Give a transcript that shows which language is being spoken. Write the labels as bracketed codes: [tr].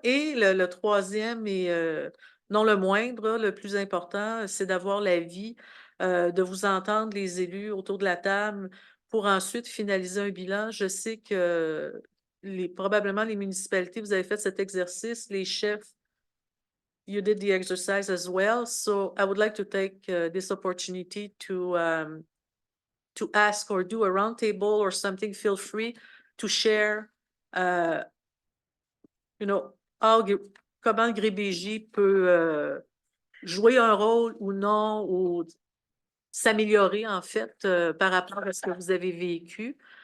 [fr] Et le troisième, et non le moindre, le plus important, c'est d'avoir l'avis, de vous entendre, les élus autour de la table, pour ensuite finaliser un bilan. Je sais que probablement les municipalités, vous avez fait cet exercice, les chefs, [en] you did the exercise as well. So I would like to take this opportunity to ask or do a roundtable or something. Feel free to share, [fr] comment le GRIBJ peut jouer un rôle ou non, ou s'améliorer en fait par rapport à ce que vous avez vécu.